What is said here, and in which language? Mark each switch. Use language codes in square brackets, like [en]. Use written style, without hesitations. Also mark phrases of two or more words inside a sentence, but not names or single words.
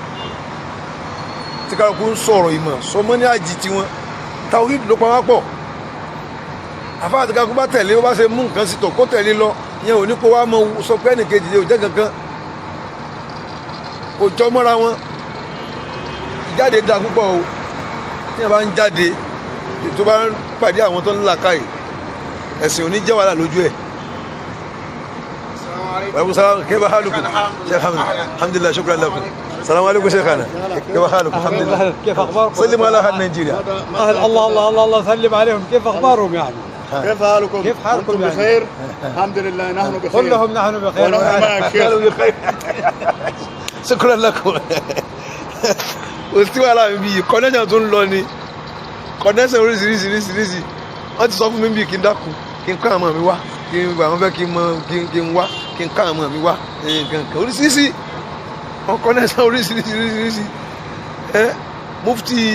[yo] tí kálukú ń sọ̀rọ̀ ìmọ̀ sọmọ́ ní àjì tiwọn tawhid ló pa wá pọ̀ àfáà àti kakú bá tẹ̀lé ó bá ṣe mú nǹkan sí tọ̀ kó tẹ̀lé lọ yẹn ò ní kó wá mọ sọ pé ẹnìkejì lè ò jẹ́ kankan kò jọ mọ́ra wọn ìjáde da púpọ̀ o tí wọ́n bá ń jáde tó bá ń pàdé àwọn tó ń là káyì ẹ̀sìn òní jẹ́ wàhálà lójú ẹ̀. [ar] وعليكم السلام كيف حالكم شيخ الحمد لله شكرا لكم السلام عليكم شيخنا كيف حالكم الحمد لله كيف اخباركم سلموا على اهل نيجيريا الله سلم عليهم كيف اخبارهم يعني كيف حالكم؟ كيف حالكم أنتم يعني؟ بخير؟ الحمد لله نحن بخير كلهم نحن بخير ونحن معك شيخ بخير شكرا لكم [yo] òsì wàhálà mi bíi connection tó ń lọ ni connection oríṣiríṣi wọ́n ti sọ fún mi bíi kí n dákun kí n kọ́ àwọn mi wá kí n àwọn fẹ́ kí n mọ kí n wá kí n kọ́ àwọn mi wá nǹkan oríṣiríṣi wọ́n connection oríṣiríṣi mufti